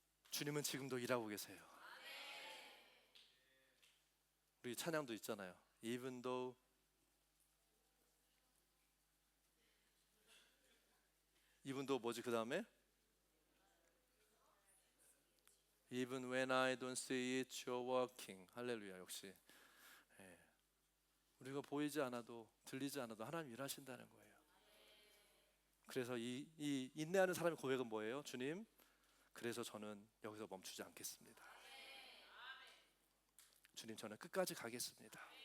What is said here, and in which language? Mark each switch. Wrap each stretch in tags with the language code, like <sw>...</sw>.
<ko>주님은 지금도 일하고 계세요. 우리 찬양도 있잖아요.</ko> <en>Even though</en> <ko>뭐지 그 다음에?</ko> <en>Even when I don't see it, you're working.</en> <ko>할렐루야. 역시 우리가 보이지 않아도 들리지 않아도 하나님 일하신다는 거예요. 그래서 이 인내하는 사람의 고백은 뭐예요? 주님, 그래서 저는 여기서 멈추지 않겠습니다. 주님, 저는 끝까지 가겠습니다.</ko>